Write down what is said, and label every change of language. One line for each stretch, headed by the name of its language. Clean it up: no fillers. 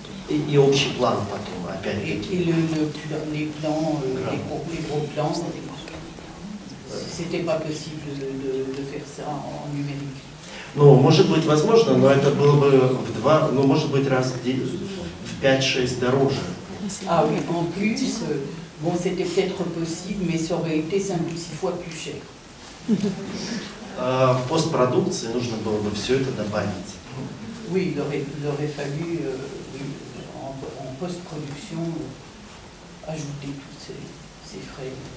Russian: И общий план потом, опять-таки.
French: Et les plans, les gros plans, c'était pas possible de faire ça en numérique.
Russian: Ну, может быть, возможно, но это было бы может быть, раз в 5-6 дороже.
French: Ah oui, en plus, bon, c'était peut-être possible, mais ça aurait été 5 ou 6 fois plus cher.
Russian: В постпродукции нужно было бы все это добавить.
French: Oui, il aurait fallu, en post-production, ajouter tous ces frais.